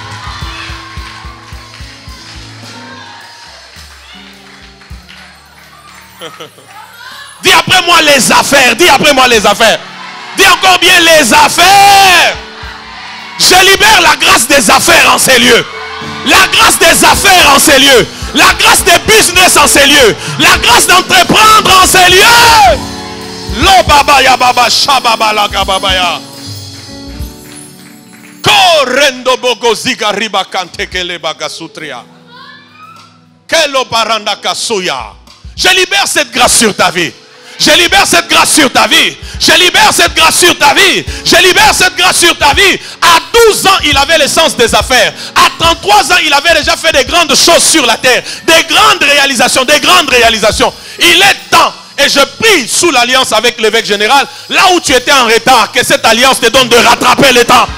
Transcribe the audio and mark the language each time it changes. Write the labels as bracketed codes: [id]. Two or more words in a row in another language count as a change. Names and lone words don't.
[fr] Dis après moi les affaires. Dis après moi les affaires. Dis encore bien les affaires. Je libère la grâce des affaires en ces lieux. La grâce des affaires en ces lieux. La grâce des business en ces lieux. La grâce d'entreprendre en ces lieux. Lo baba ya baba shababa la kababaya. Korendo bogo ziga riba kantekele bagasutria. Kelo paranda kasuya. Je libère cette grâce sur ta vie. Je libère cette grâce sur ta vie. Je libère cette grâce sur ta vie. Je libère cette grâce sur ta vie. À 12 ans, il avait l'essence des affaires. À 33 ans, il avait déjà fait des grandes choses sur la terre. Des grandes réalisations, des grandes réalisations. Il est temps, et je prie sous l'alliance avec l'évêque général, là où tu étais en retard, que cette alliance te donne de rattraper le temps.